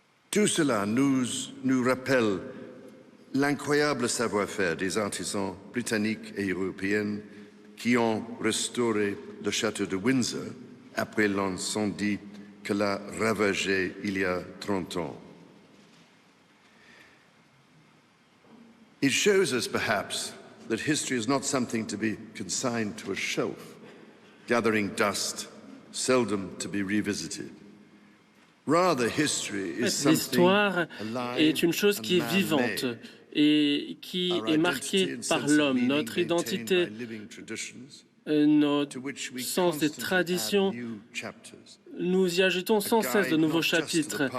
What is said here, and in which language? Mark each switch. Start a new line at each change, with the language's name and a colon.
French: Tout cela nous rappelle l'incroyable savoir-faire des artisans britanniques et européens qui ont restauré le château de Windsor après l'incendie que l'a ravagé il y a 30 ans.
English: It shows us, perhaps, that history is not something to be consigned to a shelf, gathering dust, seldom to be revisited. Rather, history is something
French: L'histoire est une chose qui est vivante et qui est marquée par l'homme. Notre identité, notre sens des traditions, nous y ajoutons sans cesse de nouveaux chapitres.